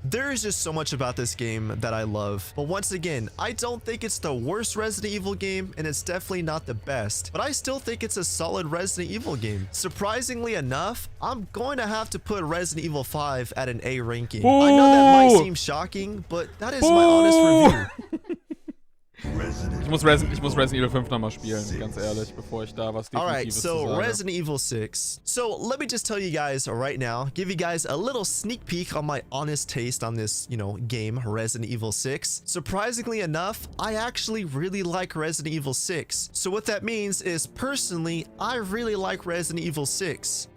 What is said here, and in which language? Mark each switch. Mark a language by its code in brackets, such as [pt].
[en] There is just so much about this game that I love. But once again, I don't think it's the worst Resident Evil game, and it's definitely not the best. But I still think it's a solid Resident Evil game. Surprisingly enough, I'm going to have to put Resident Evil 5 at an A ranking. Ooh. I know that might seem shocking, but that is my honest review. [de] Ich muss Resident Evil 5 nochmal spielen, ganz ehrlich, bevor ich da was Definitives zu so sage. [en] Resident Evil 6. So let me just tell you guys right now, give you guys a little sneak peek on my honest taste on this, game, Resident Evil 6. Surprisingly enough, I actually really like Resident Evil 6. So what that means is, personally, I really like Resident Evil 6.